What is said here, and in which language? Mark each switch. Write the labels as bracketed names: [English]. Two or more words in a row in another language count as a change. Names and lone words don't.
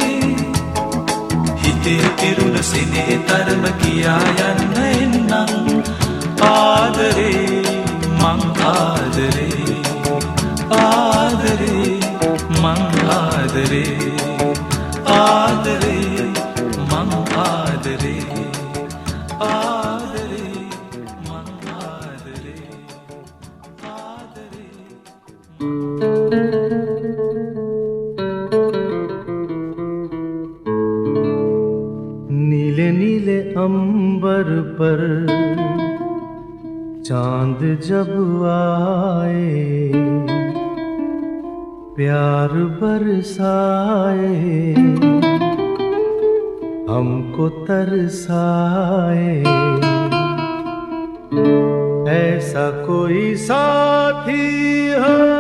[Sinhala] හිතේ දිරුන සිනේ තරම කියා යන්න එන්නම් ආදරේ මං ආදරේ ආදරේ මං ආදරේ ආදරේ මං ආදරේ ආදරේ මං ආදරේ ආදරේ [Hindi] नीले नीले अंबर पर चांद जब आए प्यार बरसाए हमको तरसाए ऐसा कोई साथी हो